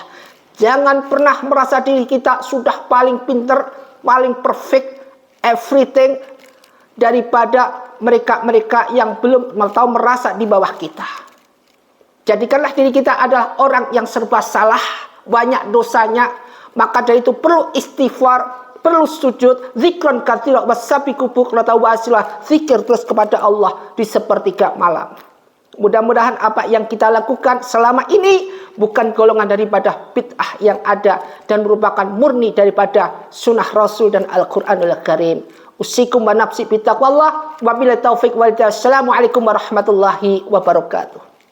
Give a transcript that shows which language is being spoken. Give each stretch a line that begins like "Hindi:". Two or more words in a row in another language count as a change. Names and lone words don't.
Indonesian: Jangan pernah merasa diri kita sudah paling pinter, paling
English: perfect, everything
Indonesian: daripada mereka-mereka yang belum tahu merasa di bawah kita. Jadikanlah diri kita adalah orang yang serba salah, banyak dosanya, maka dari itu perlu istighfar, perlu sujud,
Arabic: ذكرا كثيرا وسبحوه بكرة وأصيلا,
Indonesian: zikir terus kepada Allah di sepertiga malam. Mudah-mudahan apa yang kita lakukan selama ini bukan golongan daripada bid'ah yang ada dan merupakan murni daripada sunnah Rasul dan Al-Quranul Karim.
Arabic: أوصيكم ونفسي بتقوى الله، وبالله التوفيق والهداية. السلام عليكم ورحمة الله وبركاته.